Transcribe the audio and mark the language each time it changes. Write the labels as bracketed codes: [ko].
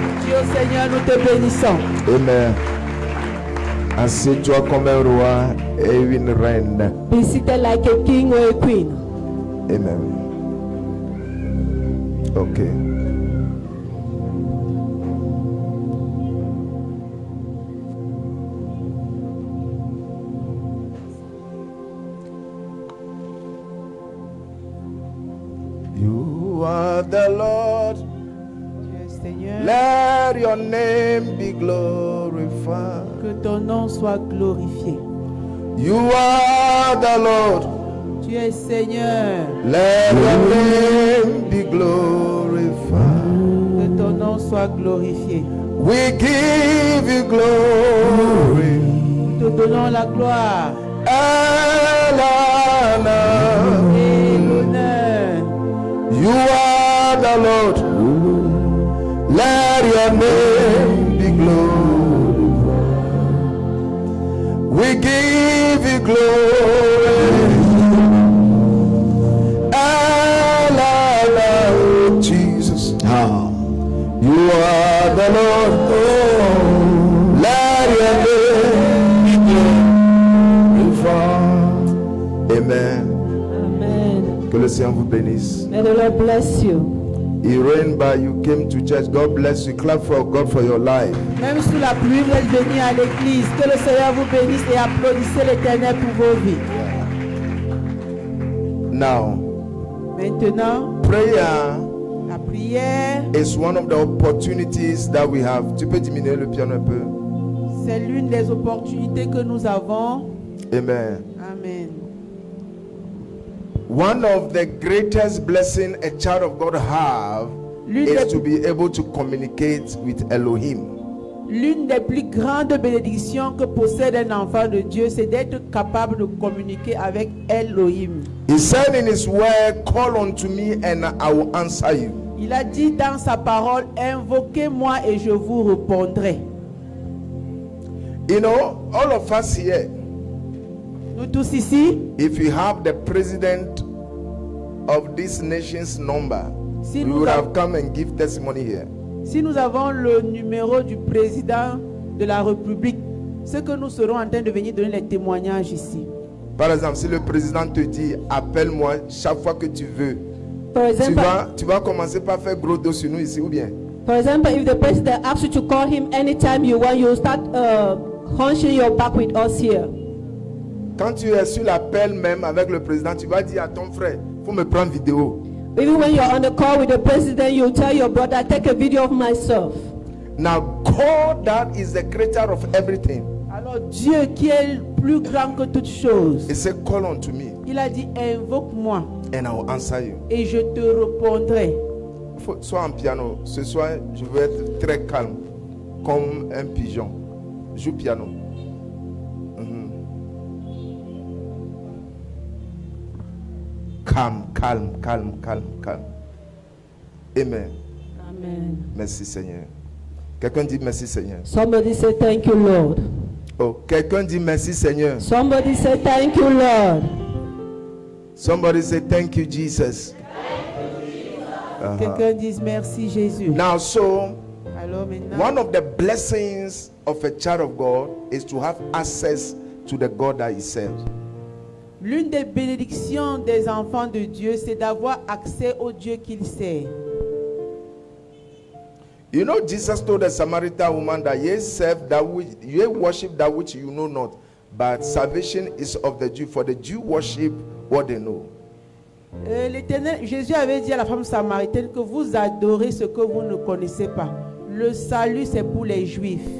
[fr] Dieu Seigneur, nous te bénissons. Amen. Assieds-toi comme un roi et une reine. [en] Be seated like a king or a queen. Amen. Okay. You are the Lord. [fr] Dieu Seigneur, [en] Let your name be glorified. [fr] que ton nom soit glorifié. [en] You are the Lord. [fr] Tu es Seigneur, [en] Let your name be glorified. [fr] que ton nom soit glorifié. [en] We give you glory [fr] Nous te donnons la gloire [en] and honor. [fr] et l'honneur. [en] You are the Lord. Let your name be glorified. We give you glory and honor, Jesus. You are the Lord. Oh, let your name be glorified. Amen. Amen. [fr] Que le Seigneur vous bénisse. [en] May the Lord bless you. He reigned by you, came to church. God bless you. Clap for God for your life. [fr] Même sous la pluie, vous êtes venus à l'église. Que le Seigneur vous bénisse et applaudissez l'Éternel pour vos vies. [en] Now, [fr] Maintenant, [en] prayer [fr] la prière, [en] is one of the opportunities that we have. [fr] Tu peux diminuer le piano un peu. c'est l'une des opportunités que nous avons. Amen. Amen. [en] One of the greatest blessing a child of God have is to be able to communicate with Elohim. [fr] L'une des plus grandes bénédictions que possède un enfant de Dieu, c'est d'être capable de communiquer avec Elohim. [en] He said in his word, call unto me and I will answer you. [fr] Il a dit dans sa parole, invoquez-moi et je vous répondrai. [en] You know, all of us here, [fr] Nous tous ici, [en] if you have the president of this nation's number, [fr] Si [en] we [fr] nous [en] would av- have come and give testimony here. [fr] si nous avons le numéro du président de la République, ce que nous serons en train de venir donner les témoignages ici. Par exemple, si le président te dit, appelle-moi chaque fois que tu veux, [en] For example, [fr] tu vas commencer par faire gros dos sur nous ici ou bien? [en] for example, if the president asks you to call him anytime you want, you start hunching your back with us here. [fr] Quand tu es sur l'appel même avec le président, tu vas dire à ton frère, faut me prendre vidéo. [en] Even when you're on the call with the president, you tell your brother, take a video of myself. Now, God that is the creator of everything, [fr] Alors Dieu qui est plus grand que toutes choses, [en] he said, call unto me [fr] il a dit invoque-moi [en] and I will answer you. [fr] et je te répondrai. Sois en piano. Ce soir, je veux être très calme, comme un pigeon. Joue piano. Mhm. Calme, calme, calme, calme, calme. Amen. Amen. Merci Seigneur. Quelqu'un dit merci Seigneur. [en] Somebody say thank you, Lord. [fr] Oh, quelqu'un dit merci Seigneur. [en] Somebody say thank you, Lord. Somebody say thank you Jesus. Uh-huh. [fr] Quelqu'un dise merci Jésus. [en] Now, so [fr] Alors maintenant, [en] one of the blessings of a child of God is to have access to the God that he serves. [fr] l'une des bénédictions des enfants de Dieu, c'est d'avoir accès au Dieu qu'il sert. [en] You know, Jesus told the Samaritan woman that ye serve that which ye worship that which you know not, but salvation is of the Jew. For the Jew worship what they know. [fr] L'Éternel, Jésus avait dit à la femme samaritaine que vous adorez ce que vous ne connaissez pas. Le salut, c'est pour les Juifs.